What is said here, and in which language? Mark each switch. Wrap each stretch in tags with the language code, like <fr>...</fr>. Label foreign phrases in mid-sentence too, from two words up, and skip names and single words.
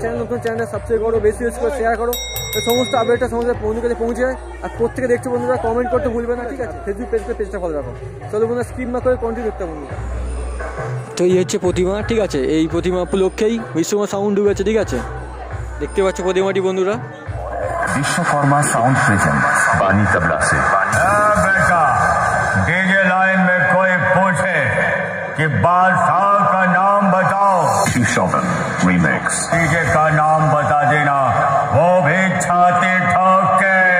<bn>চ্যানেল নতুন চ্যানেলটা সাবস্ক্রাইব করো, বেশি বেশি করে শেয়ার করো, তো সমস্ত আপডেটটা সমস্ত বন্ধুর কাছে পৌঁছে যায়। আর প্রত্যেকে দেখছো বন্ধুরা কমেন্ট করতে ভুলবে না। ঠিক আছে, ফেসবুক পেজটা ফলো রাখো। চলো বন্ধুরা স্কিপ না করে কন্টিনিউ করতে বন্ধুরা। তো এই হচ্ছে প্রতিমা। ঠিক আছে, এই প্রতিমা উপলক্ষেই বিশ্বকর্মা সাউন্ড ঢুকেছে। ঠিক আছে, দেখতে পাচ্ছ প্রতিমাটি বন্ধুরা।</bn> <hi>विश्वकर्मा साउंड प्रेजेंट पानी तबला से। बेटा,</hi> <en>DJ line</en> <hi>में कोई पूछे कि बादशाह का नाम बताओ, शिवशोभन रीमिक्स। डीजे का नाम बता देना, वो भी छाती ठोक के।</hi>